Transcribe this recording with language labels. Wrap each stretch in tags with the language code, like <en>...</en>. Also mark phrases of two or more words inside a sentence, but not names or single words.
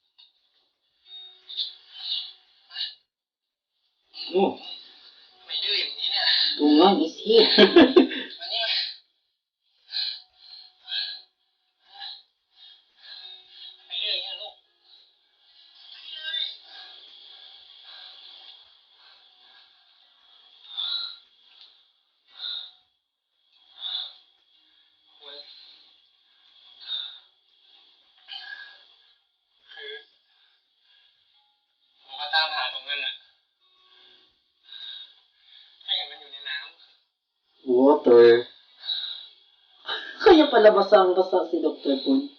<th>Oh, ทำไมดื้ออย่างนี้เนี่ย</th> <en>Tungang is here.</en> <th>มานี่มาทำไมดื้ออย่างนี้ล่ะลูกมานี่เลย คุณคือผมก็ตามหาตรงนั้นน่ะถ้าเห็นมันอยู่ในน้ำ</th> <en>Water.</en> <tl>Kaya pala basang-basa si Dr. Poon.</tl>